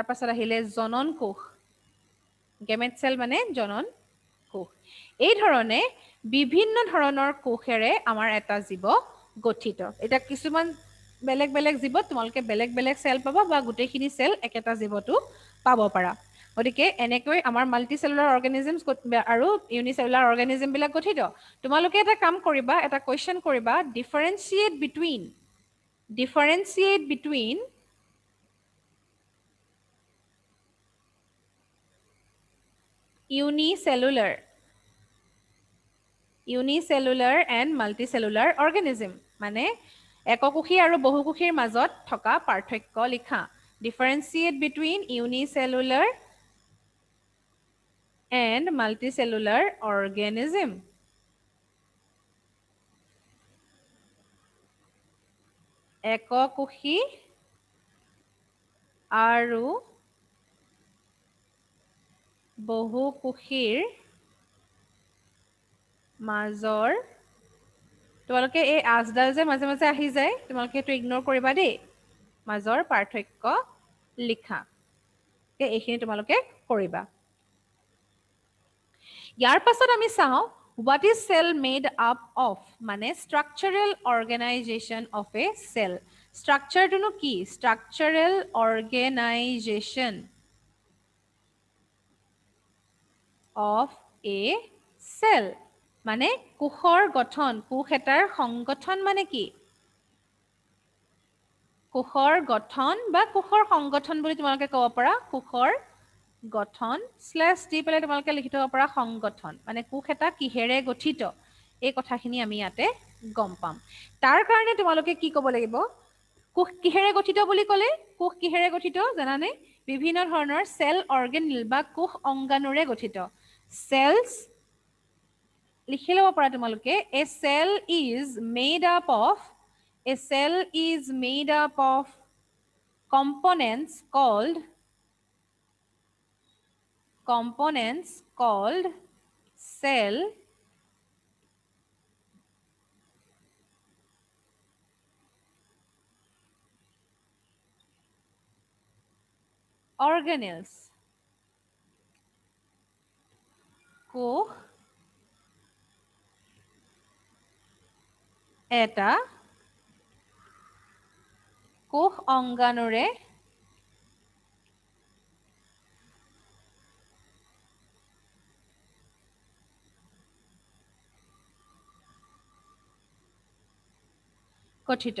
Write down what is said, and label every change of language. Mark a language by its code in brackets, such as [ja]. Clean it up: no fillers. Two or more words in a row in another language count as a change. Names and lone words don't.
[as] পাছত আহিলে জনন কোষ [en] gamete cell [as] মানে জনন কোষ এই ধৰণে বিভিন্ন ধৰণৰ কোষেৰে আমাৰ এটা জীৱ গঠিত এটা কিছুমান বেলেগ বেলেগ জীৱত তোমালোকে বেলেগ বেলেগ সেল পাবা বা গোটেইখিনি সেল একেটা জীৱটো পাব পাৰা গতিকে এনেকৈ আমাৰ [en] multicellular organisms [as] আৰু [en] unicellular organism [as] বিলাক গঠিত তোমালোকে এটা কাম কৰিবা এটা কোৱেশ্চন কৰিবা ডিফাৰেন্সিয়েট [en] between unicellular and multicellular organism [as] মানে এককোষী আৰু বহুকোষীৰ মাজত থকা পাৰ্থক্য লিখা [en] differentiate between unicellular and multicellular organism [as] এককোষী আৰু বহুকোষীৰ মাজৰ তোমালোকে এই আজডাল যে মাজে মাজে আহি যায় তোমালোকে এইটো ইগনোৰ কৰিবা দেই মাজৰ পাৰ্থক্য লিখা এইখিনি তোমালোকে কৰিবা ইয়াৰ পাছত আমি চাওঁ [en] what is cell made up of মানে structural organization of a cell structureটোনো কি structural organization of a cell [as] মানে কোষৰ গঠন কোষ এটাৰ সংগঠন মানে কি কোষৰ গঠন বা কোষৰ সংগঠন বুলি তোমালোকে ক'ব পাৰা কোষৰ গঠন স্লেশ দি পেলাই তোমালোকে লিখি থব পাৰা সংগঠন মানে কোষ এটা কিহেৰে গঠিত এই কথাখিনি আমি ইয়াতে গম পাম তাৰ কাৰণে তোমালোকে কি ক'ব লাগিব কোষ কিহেৰে গঠিত বুলি ক'লে কোষ কিহেৰে গঠিত জানানে বিভিন্ন ধৰণৰ [en] cell organelle [as] বা কোষ অংগাণুৰে গঠিত cells লিখি ল'ব পাৰা তোমালোকে [en] a cell is made up of components called cell organelles [as] কোষ এটা কোষ অংগাণুৰে গঠিত